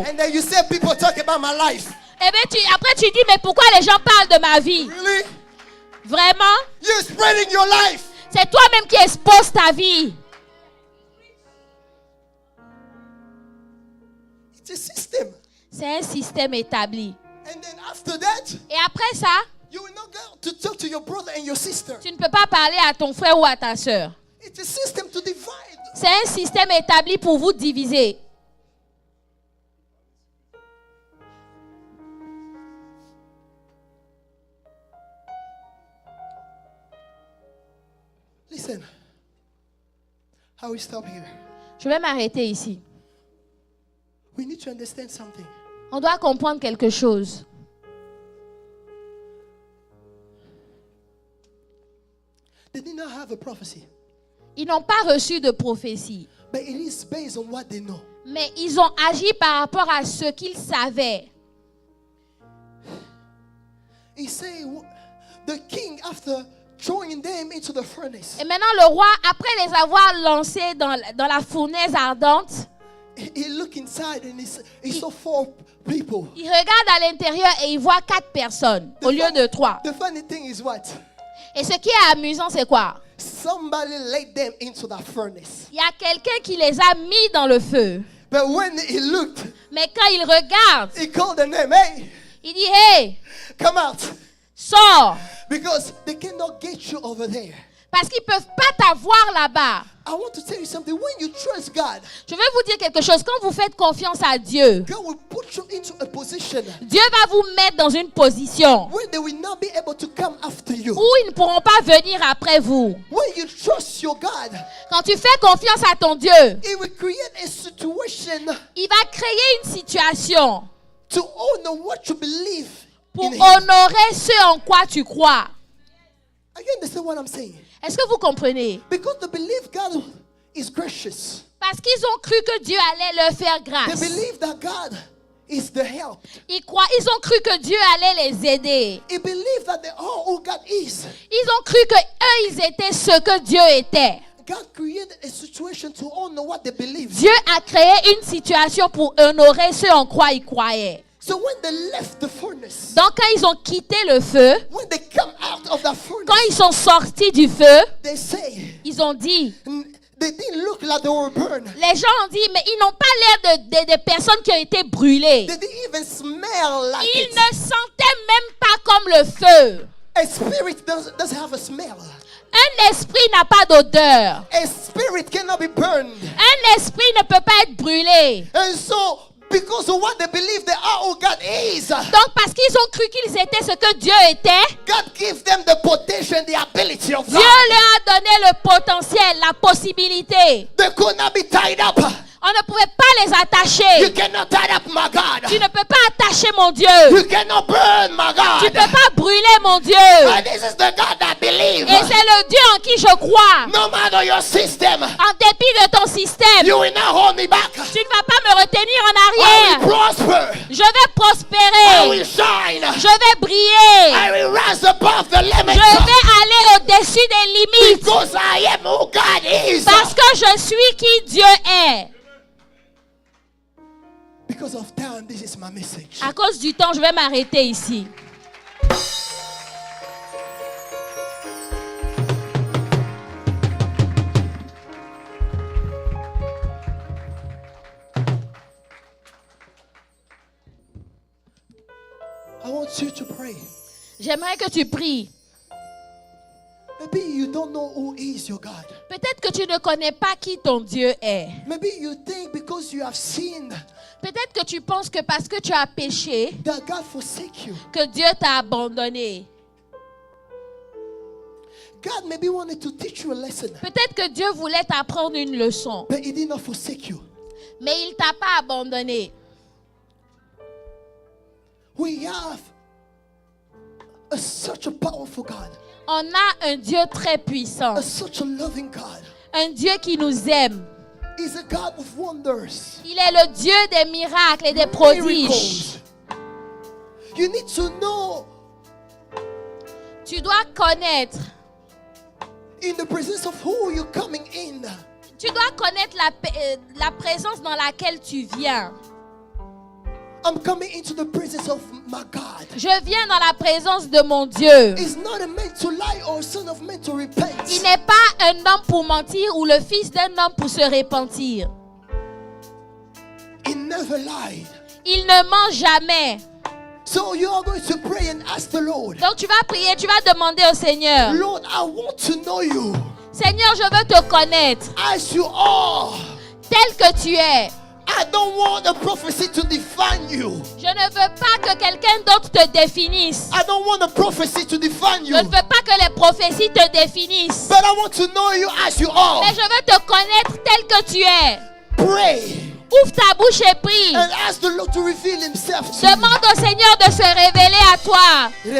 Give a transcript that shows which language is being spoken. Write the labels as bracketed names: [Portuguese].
[English] And then you say people talk about my life. [French] Et bien, après tu dis, mais pourquoi les gens parlent de ma vie? [English] Really? [French] Vraiment? [English] You're spreading your life. [French] C'est toi-même qui exposes ta vie. [English] It's a system. [French] C'est un système établi. [English] And then after that, [French] Et après ça, [English] you will not go to talk to your brother and your sister. [French] tu ne peux pas parler à ton frère ou à ta sœur. [English] It's a system to divide. [French] C'est un système établi pour vous diviser. [English] Listen, I will stop here. [French] Je vais m'arrêter ici. [English] We need to understand something. [French] On doit comprendre quelque chose. [English] They did not have a prophecy, [French] Ils n'ont pas reçu de prophétie, [English] but it is based on what they know. [French] mais ils ont agi par rapport à ce qu'ils savaient. [English] He said, the king, after throwing them into the furnace, [French] Et maintenant, le roi, après les avoir lancés dans la fournaise ardente, [English] he looked inside and he saw 4 people. [French] il regarde à l'intérieur et il voit 4 personnes au lieu de 3. [English] The funny thing is what? [French] Et ce qui est amusant, c'est quoi? [English] Somebody laid them into the furnace. [French] Il y a quelqu'un qui les a mis dans le feu. [English] But when he looked, [French] Mais quand il regarde, [English] he called the name, hey, [French] il dit, hey, [English] come out. [French] sors. [English] Because they cannot get you over there. [French] Parce qu'ils ne peuvent pas t'avoir là-bas. [English] I want to tell you something. When you trust God, [French] Je vais vous dire quelque chose. Quand vous faites confiance à Dieu, [English] God will put you into a position [French] Dieu va vous mettre dans une position [English] where they will not be able to come after you. [French] où ils ne pourront pas venir après vous. [English] When you trust your God, [French] Quand tu fais confiance à ton Dieu, [English] it will create a situation [French] il va créer une situation [English] to honor what you believe [French] pour [English] in Him. [French] honorer ce en quoi tu crois. [English] Are you understand what I'm saying? [French] Est-ce que vous comprenez? [English] Because they believe God is gracious. [French] Parce qu'ils ont cru que Dieu allait leur faire [English] They [French] grâce. [English] believe that God is the help. [French] Ils ont cru que Dieu allait les aider. [English] They believe that they are who God is. [French] Ils ont cru que eux, ils étaient ce que Dieu était. [English] God created a situation to honor what they believe. [French] Dieu a créé une situation pour honorer ce en quoi ils croyaient. [English] So when they left the furnace, [French] Donc quand ils ont quitté le feu, [English] when they come out of the [French] quand [English] furnace, [French] ils sont sortis du feu, [English] they say, [French] ils ont dit, [English] they didn't look like they were burned. [French] les gens ont dit, mais ils n'ont pas l'air de personnes qui ont été brûlées. [English] They didn't even smell like [French] Ils [English] it. [French] ne sentaient même pas comme le feu. [English] A spirit doesn't have a smell. [French] Un esprit n'a pas d'odeur. [English] A spirit cannot be burned. [French] Un esprit ne peut pas être brûlé. [English] And so, because of what they believe they are who God is, [French] Donc parce qu'ils ont cru qu'ils étaient ce que Dieu était, [English] God gives them the potential, the ability of [French] Dieu [English] God. [French] leur a donné le potentiel, la possibilité. [English] They could not be tied up. [French] On ne pouvait pas les [English] You [French] attacher. [English] cannot tie up my God. [French] Tu ne peux pas attacher mon Dieu. [English] You cannot burn my [French] Tu ne [English] God. [French] peux pas brûler mon Dieu. [English] And this is the God that believe. [French] Et c'est le Dieu en qui je crois. [English] No matter your system, [French] En dépit de ton système, [English] you will not hold me back. [French] tu ne vas pas me retenir en [English] I will [French] arrière. [English] prosper. [French] Je vais [English] I [French] prospérer. [English] will shine. [French] Je vais briller. [English] I will rise above the [French] Je [English] limits. [French] vais aller au-dessus des limites. [English] Because I am who God is. [French] Parce que je suis qui Dieu est. [English] Because of time, this is my message. [French] À cause du temps, je vais m'arrêter ici. [English] I want you to pray. [French] J'aimerais que tu pries. [English] Maybe you don't know who is your God. [French] Peut-être que tu ne connais pas qui ton Dieu est. [English] Maybe you think because you have sinned [French] Peut-être que tu penses que parce que tu as péché, [English] that God forsake you. [French] que Dieu t'a abandonné. [English] God maybe wanted to teach you a lesson, [French] Peut-être que Dieu voulait t'apprendre une leçon, [English] but He did not forsake you. [French] mais il t'a pas abandonné. [English] We have such a powerful God, [French] On a un Dieu très puissant, [English] such a loving God. [French] un Dieu qui nous aime. [English] He's a God of wonders, [French] Il est le Dieu des miracles et des prodiges. [English] miracles. You need to know [French] Tu dois connaître. [English] in the presence of who you're coming in. [French] Tu dois connaître la présence dans laquelle tu viens. [English] I'm coming into the presence of my God. [French] Je viens dans la présence de mon Dieu. [English] He's not a man to lie or a son of man to repent. [French] Il n'est pas un homme pour mentir ou le fils d'un homme pour se repentir. [English] He never lied. [French] Il ne ment jamais. [English] So you are going to pray and ask the Lord, [French] Donc tu vas prier, tu vas demander au Seigneur. [English] Lord, I want to know you [French] Seigneur, je veux te connaître [English] as you are. [French] tel que tu es. [English] I don't want a prophecy to define you. [French] Je ne veux pas que quelqu'un d'autre te définisse. [English] I don't want a prophecy to define [French] Je [English] you. [French] ne veux pas que les prophéties te définissent. [English] But I want to know you as you are. [French] Mais je veux te connaître tel que tu es. [English] Pray [French] Ouvre ta bouche et prie. [English] and ask the Lord to reveal himself to you. [French] Demande au Seigneur de se révéler à toi.